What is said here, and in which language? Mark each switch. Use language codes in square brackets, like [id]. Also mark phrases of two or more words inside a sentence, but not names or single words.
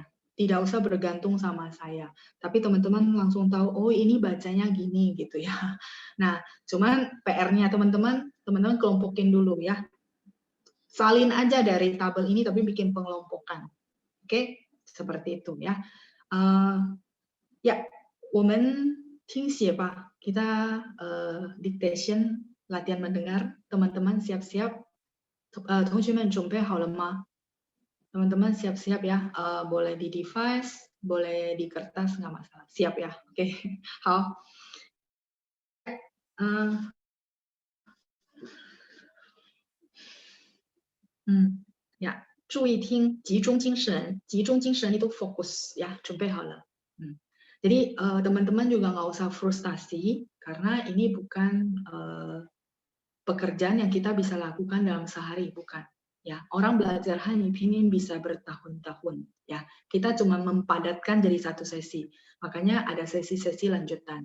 [id] Tidak usah bergantung sama saya, tapi teman-teman langsung tahu, oh ini bacanya gini, gitu ya. Nah, cuman PR-nya teman-teman kelompokin dulu ya. Salin aja dari tabel ini, tapi bikin pengelompokan. Oke, seperti itu ya. Ya, [zh] 我们听写吧, [id] kita dictation, latihan mendengar. Teman-teman siap-siap. [zh] 同学们准备好了吗? [id] Teman-teman siap-siap ya. Boleh di device, boleh di kertas, nggak masalah. Siap ya? Oke, [zh] 好。ya, 注意听, 集中精神 [id] itu fokus ya, [zh] 准备好了. [id] Jadi teman-teman juga nggak usah frustasi karena ini bukan pekerjaan yang kita bisa lakukan dalam sehari, bukan. Ya, orang belajar Hanyu Pinyin bisa bertahun-tahun. Ya, kita cuma mempadatkan jadi satu sesi. Makanya ada sesi-sesi lanjutan.